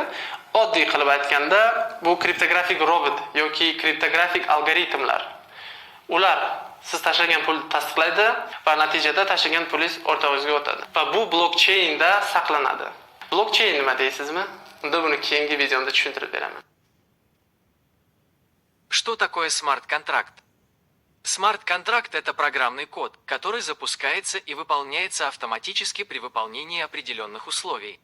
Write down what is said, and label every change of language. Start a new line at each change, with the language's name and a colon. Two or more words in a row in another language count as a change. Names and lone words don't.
Uzbek: Oddiy qilib aytganda, bu kriptografik robot yoki kriptografik algoritmlar. Ular siz tashlagan pulni tasdiqlaydi va natijada tashlagan pulingiz o'rtog'ingizga o'tadi. Va bu blokcheynda saqlanadi. Blokcheyn nima deysizmi? Unda buni keyingi videomda tushuntirib beraman.
Russian: Что такое смарт-контракт? Смарт-контракт – это программный код, который запускается и выполняется автоматически при выполнении определенных условий.